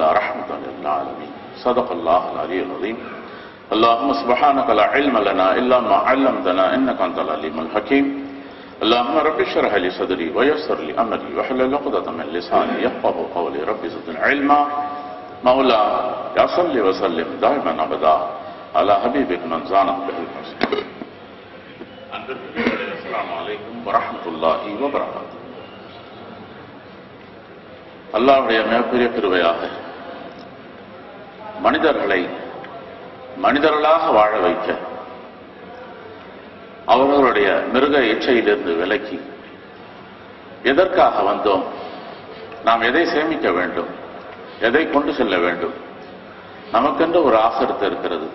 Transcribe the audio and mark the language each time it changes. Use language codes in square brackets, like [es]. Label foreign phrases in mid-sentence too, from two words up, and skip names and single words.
[ar] رحمة للعالمين صدق الله العلي العظيم اللهم سبحانك لا علم لنا إلا ما علمتنا إنك أنت العليم الحكيم اللهم رب اشرح لي صدري ويسر لي أمري واحلل عقدة من لساني يفقهوا قولي رب زدني علما مولا يا صل وسلم دائما أبدا على حبيبك من زانت به المسلمين السلام عليكم ورحمة الله وبركاته. [ta] அல்லாஹ்வுடைய மிகப்பெரிய கிருபையாக மனிதர்களை மனிதர்களாக வாழ வைக்க அவர்களுடைய மிருக இச்சையிலிருந்து விலக்கி எதற்காக வந்தோம், நாம் எதை சேமிக்க வேண்டும், எதை கொண்டு செல்ல வேண்டும், நமக்கென்று ஒரு ஆசரித்து இருக்கிறது.